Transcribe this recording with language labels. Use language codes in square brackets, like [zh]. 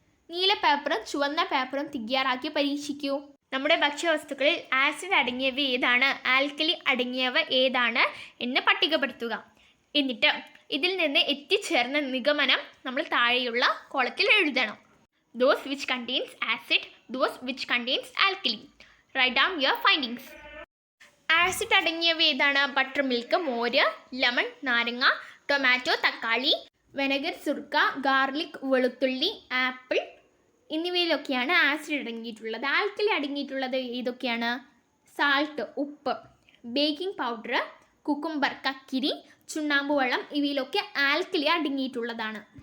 [ml] നീല പേപ്പറും ചുവന്ന പേപ്പറും തയ്യാറാക്കി പരീക്ഷിക്കൂ. നമ്മുടെ ഭക്ഷ്യവസ്തുക്കളിൽ ആസിഡ് അടങ്ങിയവ ഏതാണ്, ആൽക്കലി അടങ്ങിയവ ഏതാണ് എന്ന് പട്ടികപ്പെടുത്തുക. എന്നിട്ട് ഇതിൽ നിന്ന് എത്തിച്ചേർന്ന നിഗമനം നമ്മൾ താഴെയുള്ള കോളത്തിൽ എഴുതണം. [en] Those which contains acid, those which contains alkali. Write down your findings. [ml] Acid അടങ്ങിയവ ഏതാണ്? ബട്ടർ മിൽക്ക്, മോര്, ലെമൺ, നാരങ്ങ, ടൊമാറ്റോ, തക്കാളി, വെനഗർ, സുർക്ക, ഗാർലിക്, വെളുത്തുള്ളി, ആപ്പിൾ എന്നിവയിലൊക്കെയാണ് ആസിഡ് അടങ്ങിയിട്ടുള്ളത്. ആൽക്കലി അടങ്ങിയിട്ടുള്ളത് ഏതൊക്കെയാണ്? സാൾട്ട്, ഉപ്പ്, ബേക്കിംഗ് പൗഡർ, കുക്കുംബർ, കക്കിരി, ചുണ്ണാമ്പ് വെള്ളം ഇവയിലൊക്കെ ആൽക്കലി അടങ്ങിയിട്ടുള്ളതാണ്.